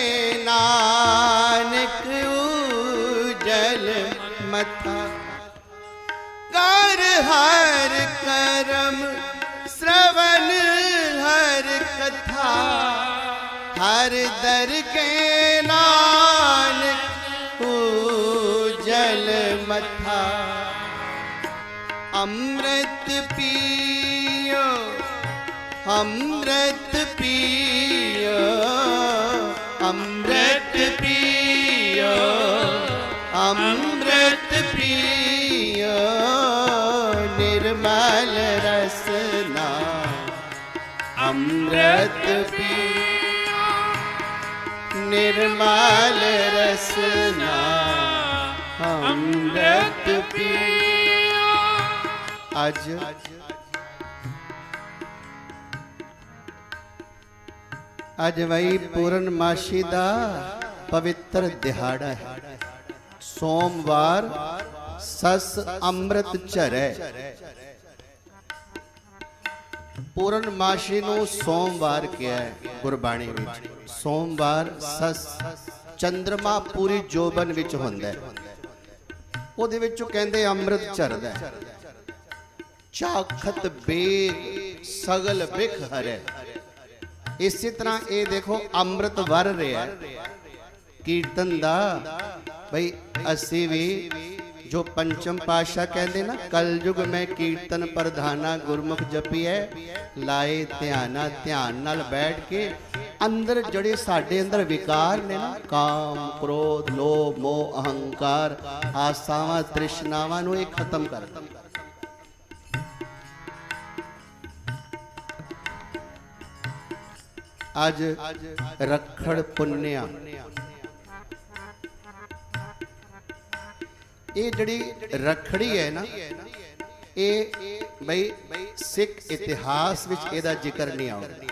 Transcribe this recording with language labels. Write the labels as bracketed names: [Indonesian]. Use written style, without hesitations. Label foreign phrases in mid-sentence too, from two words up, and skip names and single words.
[Punjabi] ਨਾਨਕ ਉਜਲ ਮਥਾ। ਕਰ ਹਰ ਕਰਮ ਸ੍ਰਵਣ ਹਰ ਕਥਾ ਹਰ ਦਰਗੇ ਨਾਨਕ ਉਜਲ ਮਥਾ। ਅੰਮ੍ਰਿਤ ਪੀਓ ਅੰਮ੍ਰਿਤ ਪੀਓ ਅੰਮ੍ਰਿਤ ਪੀਓ ਅੰਮ੍ਰਿਤ ਪੀਓ ਨਿਰਮਲ ਰਸਨਾ ਅੰਮ੍ਰਿਤ ਪੀਓ ਨਿਰਮਲ ਰਸਨਾ ਅੰਮ੍ਰਿਤ ਪੀਓ। ਅੱਜ ਵਹੀ ਪੂਰਨਮਾਸ਼ੀ ਦਾ ਪਵਿੱਤਰ ਦਿਹਾੜਾ ਹੈ। ਸੋਮਵਾਰ ਸਸ ਅੰਮ੍ਰਿਤ ਝਰੇ। ਪੂਰਨਮਾਸ਼ੀ ਨੂੰ ਸੋਮਵਾਰ ਕਿਆ ਹੈ ਗੁਰਬਾਣੀ ਵਿਚ। ਸੋਮਵਾਰ ਸਸ ਚੰਦਰਮਾ ਪੂਰੀ ਜੋਬਨ ਵਿਚ ਹੁੰਦਾ ਹੈ। ਉਹਦੇ ਵਿੱਚੋਂ ਕਹਿੰਦੇ ਅੰਮ੍ਰਿਤ ਝਰਦਾ ਚਾਖਤ ਬੇਗ ਸਗਲ ਬਿਖ ਹਰੇ। ਇਸੇ ਤਰ੍ਹਾਂ ਇਹ ਦੇਖੋ ਅੰਮ੍ਰਿਤ ਵਰ ਰਿਹਾ ਕੀਰਤਨ ਦਾ। ਬਈ ਅਸੀਂ ਵੀ ਜੋ ਪੰਚਮ ਪਾਤਸ਼ਾਹ ਕਹਿੰਦੇ ਨਾ ਕਲਯੁਗ ਮੇਂ ਕੀਰਤਨ ਪ੍ਰਧਾਨਾ ਗੁਰਮੁਖ ਜਪੀਐ ਲਾਏ ਧਿਆਨਾ। ਧਿਆਨ ਨਾਲ ਬੈਠ ਕੇ ਅੰਦਰ ਜਿਹੜੇ ਸਾਡੇ ਅੰਦਰ ਵਿਕਾਰ ਨੇ ਨਾ ਕਾਮ ਕ੍ਰੋਧ ਲੋਭ ਮੋਹ ਅਹੰਕਾਰ ਆਸਾਵਾਂ ਤ੍ਰਿਸ਼ਨਾਵਾਂ ਨੂੰ ਇਹ ਖਤਮ ਕਰ। ਅੱਜ ਰੱਖੜ ਪੁੰਨਿਆ ਇਹ ਜਿਹੜੀ ਰੱਖੜੀ ਹੈ ਨਾ ਇਹ ਭਾਈ ਸਿੱਖ ਇਤਿਹਾਸ ਵਿਚ ਇਹਦਾ ਜ਼ਿਕਰ ਨਹੀਂ ਆਉਂਦਾ।